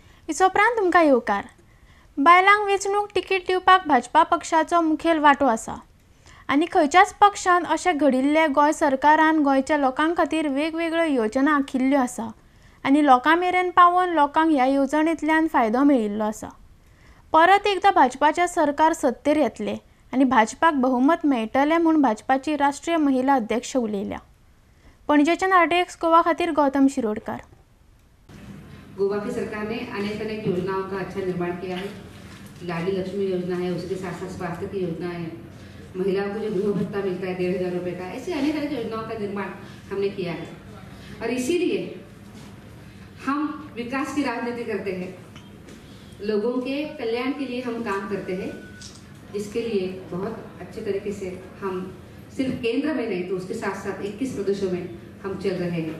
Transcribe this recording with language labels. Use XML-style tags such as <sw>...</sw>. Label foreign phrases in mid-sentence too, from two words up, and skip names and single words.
<kok>इचो उपरांत तुमकां येवकार। बायलांक वेंचणूक तिकीट दिवपाक भाजपा पक्षाचो मुखेल वांटो आसा आनी खंयच्याच पक्षान अशें घडिल्ले गोंय सरकारान गोंयच्या लोकां खातीर वेगवेगळ्यो योजना आंखिल्ल्यो आसा आनी लोकां मेरेन पावोवन लोकांक ह्या येवजणेंतल्यान फायदो मेळिल्लो आसा। परत एकदां भाजपाचें सरकार सत्तेर येतलें आनी भाजपाक बहुमत मेळटलें म्हूण भाजपाची राष्ट्रीय महिला अध्यक्ष उलयल्या। पणजेच्या नार्डेक्स गोवा खातीर गौतम शिरोडकार।</kok> <hi>गोवा की सरकार ने अनेक योजनाओं का अच्छा निर्माण किया है। लाडली लक्ष्मी योजना है, उसके साथ साथ स्वास्थ्य की योजना है, महिलाओं को जो गृह भत्ता मिलता है 1500 रुपये का, ऐसे अनेक योजनाओं का निर्माण हमने किया है। और इसीलिए हम विकास की राजनीति करते हैं, लोगों के कल्याण के लिए हम काम करते हैं, जिसके लिए बहुत अच्छे तरीके से हम सिर्फ केंद्र में नहीं तो उसके साथ साथ 21 प्रदेशों में हम चल रहे हैं।</hi>